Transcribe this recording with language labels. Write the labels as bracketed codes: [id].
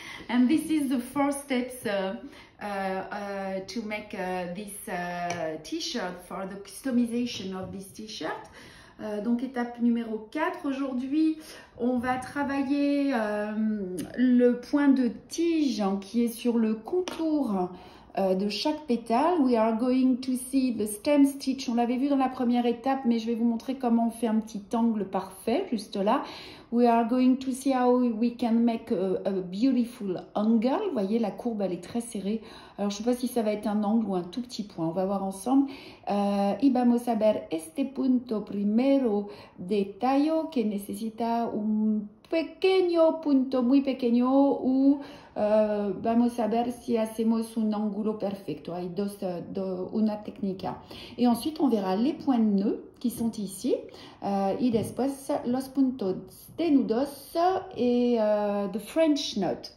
[en] And this is the first steps to make this t-shirt, for the customization of this t-shirt. [fr] Donc étape numéro 4, aujourd'hui on va travailler le point de tige hein, qui est sur le contour de chaque pétale. [en] We are going to see the stem stitch, [fr] on l'avait vu dans la première étape mais je vais vous montrer comment on fait un petit angle parfait juste là. [en] We are going to see how we can make a beautiful angle. [fr] Vous voyez, la courbe, elle est très serrée. Alors, je ne sais pas si ça va être un angle ou un tout petit point. On va voir ensemble. [es] Y vamos a ver este punto primero de tallo que necesita un pequeño punto muy pequeño ou vamos a ver si hacemos un ángulo perfecto. Hay una técnica. [fr] Et ensuite, on verra les points de nœud qui sont ici. [es] Y después los puntos de nudos et the French knot.